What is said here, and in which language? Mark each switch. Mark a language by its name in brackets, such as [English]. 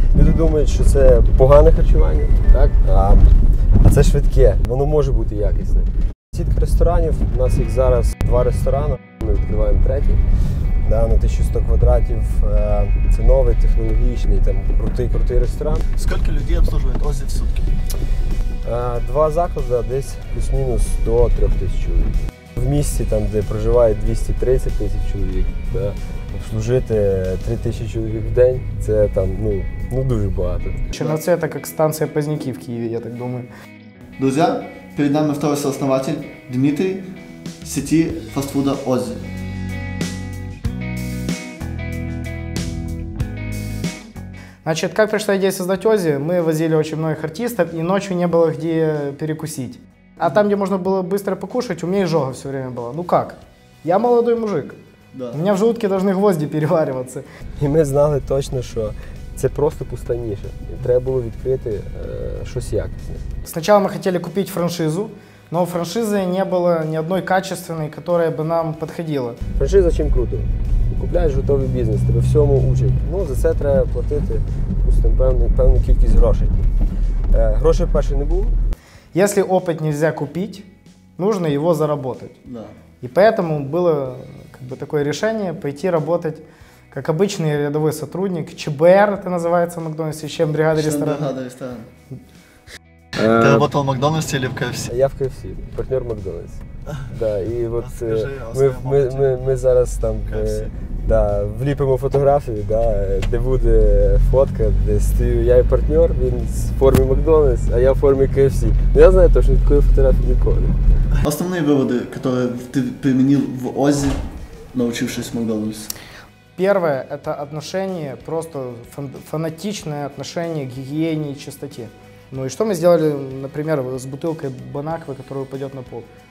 [Ukrainian] Люди думають, що це погане харчування, так? А це швидке, воно може бути якісне. Сітка ресторанів, у нас їх зараз 2 ресторани, ми відкриваємо 3-й. Да, на 1100 квадратів, це новий, технологічний, там, крутий ресторан. [Russian] Сколько людей обслуживает Оззи в сутки? [Ukrainian] 2 заклади, десь плюс-мінус до 3000 чоловік. В місті, там, де проживає 230 000 чоловік, да, обслужити 3000 чоловік в день, це там, ну дуже багато. [Russian] Черновцы — это как станция Поздняки в Киеве, я так думаю. Друзья, перед нами второй сооснователь Дмитрий сети фастфуда Оззи. Значит, как пришла идея создать Оззи? Мы возили очень многих артистов, и ночью не было где перекусить. А там, где можно было быстро покушать, у меня изжога все время была. Ну как? Я молодой мужик. Да. У меня в желудке должны гвозди перевариваться. [Ukrainian] І ми знали точно, що це просто пуста ніша. І треба було відкрити щось якісне. [Russian] Сначала мы хотели купить франшизу, но франшизы не было ни одной качественной, которая бы нам подходила. [Ukrainian] Франшиза чим круто? Купляєш готовий бізнес, тебе всьому учать. Ну, за це треба платити певну кількість грошей. Грошей перше не було. [Russian] Если опыт нельзя купить, нужно его заработать. Да. И поэтому было как бы такое решение пойти работать как обычный рядовой сотрудник. ЧБР это называется в Макдональдсе, чем бригада ресторана. Бригада ресторана. Ты работал в Макдональдсе или в КФС? Я в КФС, партнер Макдональдс. [Ukrainian] Да, і от Скажи, ми зараз там вліпимо фотографію, де буде фотка, де стою я і партнер, він в формі Макдональдс, а я в формі КФС. Ну я знаю точно, такої фотографії ніколи. [Russian] Основные выводы, которые ты применил в Оззи, научившись в Макдональдсе? Первое – это отношение, просто фанатичное отношение к гигиене и чистоте. Ну и что мы сделали, например, с бутылкой Бонаквы, которая упадет на пол?